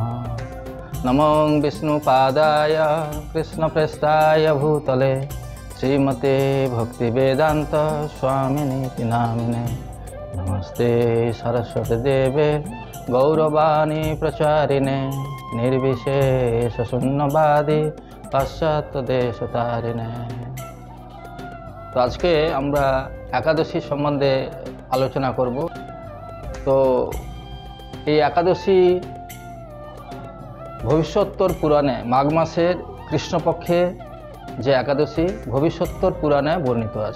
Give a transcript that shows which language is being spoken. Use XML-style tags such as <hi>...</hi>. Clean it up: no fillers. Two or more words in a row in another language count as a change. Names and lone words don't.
<sa>नमो विष्णुपादाय कृष्णप्रेष्ठाय भूतले श्रीमते भक्तिवेदान्त स्वामिनीति नामिने। नमस्ते सरस्वती देवे गौरवाणी प्रचारिणे निर्विशेषशून्यवादी पाश्चात्य देश तारिणे।</sa> <bn>তো আজ কে আমরা একাদশী সম্বন্ধে আলোচনা করব। তো এই একাদশী ভবিষ্যত্তর পুরাণে মাঘ মাসের কৃষ্ণপক্ষে যে একাদশী ভবিষ্যত্তর পুরাণে বর্ণিত আছে।</bn>